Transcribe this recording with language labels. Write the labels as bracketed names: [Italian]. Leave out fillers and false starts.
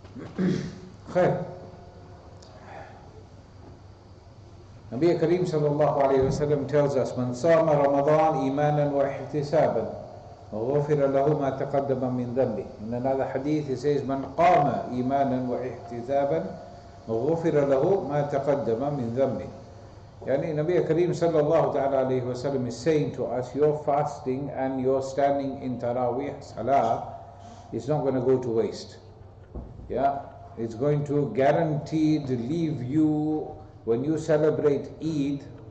[English] Okay. Khair. [Arabic] Nabi Kareem sallallahu alayhi wa sallam [English] tells us, [Arabic] Man sama Ramadhan imanan wa ihtisaban, غفر له ما تقدم من ذنبه. [English] In another hadith he says, [Arabic] من قام إيمانا واحتسابا غفر له ما تقدم من ذنبه. [English] Yani Nabi Kareem sallallahu ta'ala alayhi wa sallam is saying to us, your fasting and your standing in Taraweeh Salah is not going to go to waste. Yeah, it's going to guaranteed leave you when you celebrate Eid.